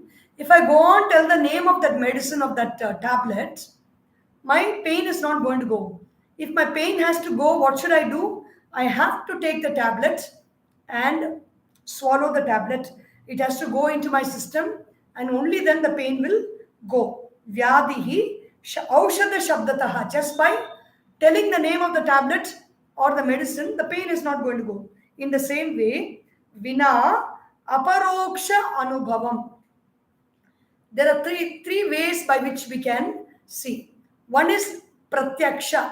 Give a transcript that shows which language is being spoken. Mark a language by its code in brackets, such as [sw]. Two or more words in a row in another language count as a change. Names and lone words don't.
[en] If I go on tell the name of that medicine of that tablet, my pain is not going to go. If my pain has to go, what should I do? I have to take the tablet and swallow the tablet. It has to go into my system, and only then the pain will go. [sa] व्याधिः औषध शब्दतः. [en] Just by telling the name of the tablet or the medicine, the pain is not going to go. In the same way, [sa] विना अपरोक्ष अनुभवम्. [en] There are three ways by which we can see. One is pratyaksha.